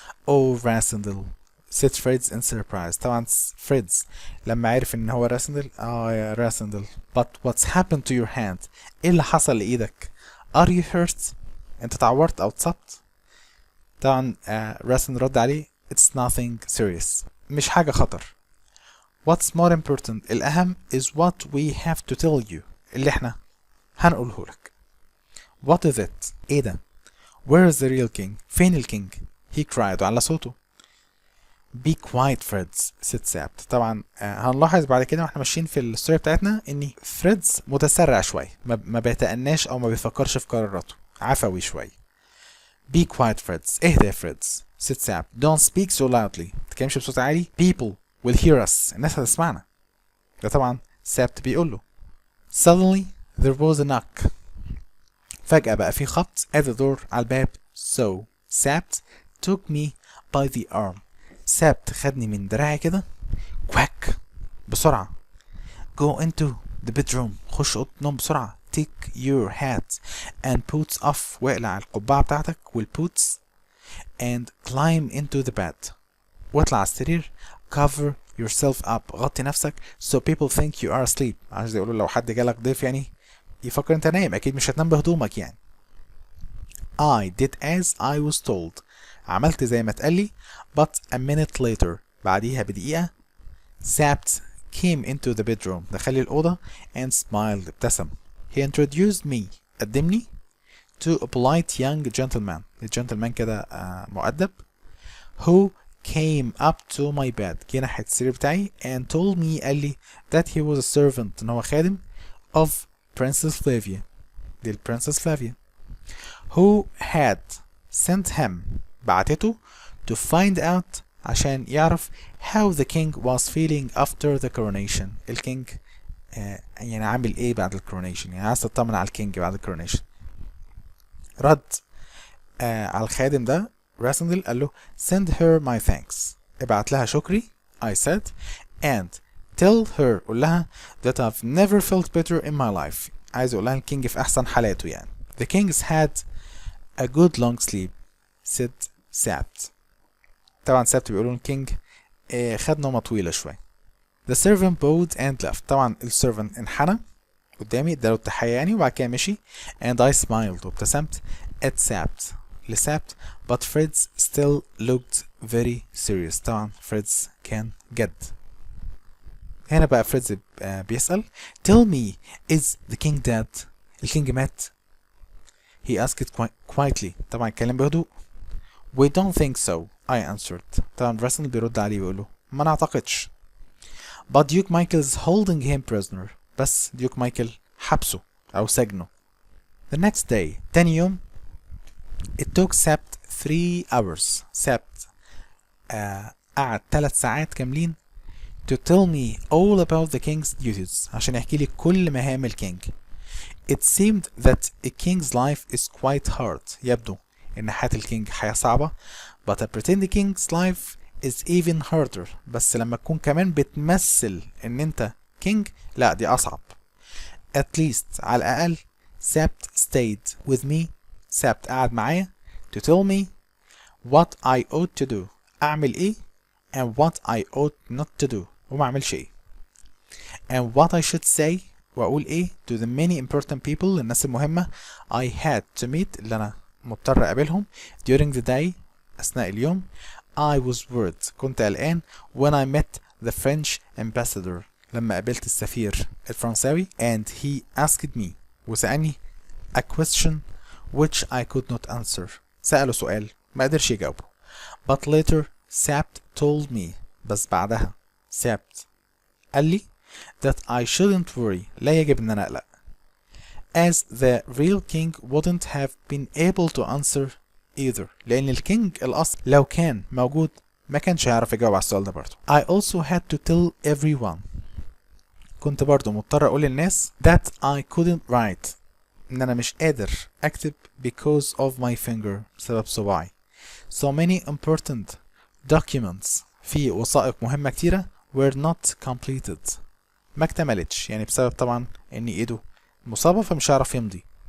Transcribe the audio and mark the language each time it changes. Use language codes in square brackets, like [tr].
[ar] oh راسندل [en] said Fred's in surprise، [ar] طبعا فريدز لما عرف ان هو راسندل يا راسندل [en] but what's happened to your hand، [ar] ايه اللي حصل لايدك؟ [en] are you hurt، [ar] انت تعورت او اتصبت؟ طبعا راسندل رد عليه [en] it's nothing serious، [ar] مش حاجة خطر. [en] what's more important، [ar] الأهم [en] is what we have to tell you، [ar] اللي احنا هنقوله لك. [en] what is it، [ar] ايه ده؟ [en] where is the real king، [ar] فين الكينج؟ [en] he cried [ar] على صوته. [en] be quiet Fred's said Sapt. [ar] طبعا هنلاحظ بعد كده واحنا ماشيين في الستوري بتاعتنا ان فريدز متسرع شوية، ما بيتأناش او ما بيفكرش في قراراته، عفوي شوية. [en] be quiet Fred's، [ar] اهدى يا فريدز [en] said Sapt. don't speak so loudly، [ar] متتكلمش بصوت عالي. [en] people will hear us، [ar] الناس هتسمعنا. ده طبعا سابت بيقول له. [en] suddenly there was a knock، [ar] فجأة بقى في خبط [en] at the door، على الباب. so Sapt took me by the arm، [ar] سابت خدني من دراعي كده. [en] quick، [ar] بسرعة. [en] go into the bedroom، [ar] خش أوضة النوم بسرعة. [en] take your hat and boots off، [ar] واقلع القبعة بتاعتك والبوتس. [en] and climb into the bed، [ar] واطلع على السرير. [en] cover yourself up، [ar] غطي نفسك [en] so people think you are asleep، [ar] عشان يقولوا لو حد جالك ضيف يعني يفكر انت نايم، اكيد مش هتنام بهدومك يعني. [en] I did as I was told، [ar] عملت زي ما اتقالي. [en] but a minute later، [ar] بعديها بدقيقة. [en] Sapt came into the bedroom، [ar] دخلي الأوضة [en] and smiled، [ar] ابتسم. [en] he introduced me، [ar] قدمني [en] to a polite young gentleman، [ar] الجنتلمان كده مؤدب. [en] who came up to my bed، [ar] جه ناحية السرير بتاعي [en] and told me، [ar] قال لي [en] that he was a servant، [ar] ان هو خادم [en] of Princess Flavia، دي Princess Flavia. who had sent him، [ar] بعتته [en] to find out، [ar] عشان يعرف [en] how the king was feeling after the coronation، [ar] الكينج يعني عامل ايه بعد الكورونيشن، يعني عايز تطمن على الكينج بعد الكورونيشن. رد على الخادم ده راسندل قال له [en] send her my thanks، [ar] ابعت لها شكري. [en] I said and tell her، [ar] قول لها [en] that I've never felt better in my life، [ar] عايز اقول لها الكينج في احسن حالاته يعني. [en] the king's had a good long sleep said Sapt. [ar] طبعا سابت بيقولوا الكينج خد نومة طويلة شوية. [en] the servant bowed and left، [ar] طبعا السيرفنت انحنى قدامي اداله التحية يعني وبعد كده مشي. [en] and I smiled، [ar] وابتسمت [en] at Sapt, [ar] لسابت. [en] but Fred's still looked very serious، [ar] طبعا فريدز كان جد. هنا بقى فريدز بيسأل [en] tell me is the king dead، [ar] الكينج مات؟ [en] he asked quietly، [ar] طبعا اتكلم بهدوء. [en] we don't think so I answered، [ar] طبعا راسل بيرد عليه ويقول له ما نعتقدش. [en] but Duke Michael is holding him prisoner. [ar] بس ديوك مايكل حبسه أو سجنه. [en] The next day [ar] تاني يوم [en] it took Sept 3 hours. [ar] Sept قعد 3 ساعات كاملين [en] to tell me all about the king's duties [ar] عشان يحكي لي كل مهام الكينج. [en] It seemed that a king's life is quite hard. [ar] يبدو إن حياة الكينج حياة صعبة. [en] But a pretend king's life is even harder. [ar] بس لما تكون كمان بتمثل إن أنت كينج لا دي أصعب. [en] At least [ar] على الأقل [en] Sept stayed with me. Sept [ar] قعد معايا [en] to tell me what I ought to do. [ar] أعمل إيه [en] and what I ought not to do. [ar] وما أعملش إيه. [en] And what I should say [ar] وأقول إيه [en] to the many important people [ar] الناس المهمة [en] I had to meet [ar] اللي أنا مضطر أقابلهم [en] during the day [ar] أثناء اليوم. [en] I was worried [ar] كنت قلقان [en] when I met the French ambassador [ar] لما قابلت السفير الفرنساوي [en] and he asked me [ar] وسألني [en] a question which I could not answer. [ar] سأله سؤال ما قدرش يجاوبه. [en] But later Sept told me [ar] بس بعدها Sept قال لي [en] that I shouldn't worry [ar] لا يجب ان انا اقلق [en] as the real king wouldn't have been able to answer either [ar] لان الكينج الاصل لو كان موجود ما كانش هيعرف يجاوب على السؤال ده برضه. [en] I also had to tell everyone [ar] كنت برضه مضطر اقول للناس [en] that I couldn't write [ar] ان انا مش قادر اكتب [en] because of my finger [ar] بسبب صباعي. So many important documents في وثائق مهمة كتيرة were not completed ما اكتملتش يعني بسبب طبعا ان ايده مصابة فمش هيعرف يمضي.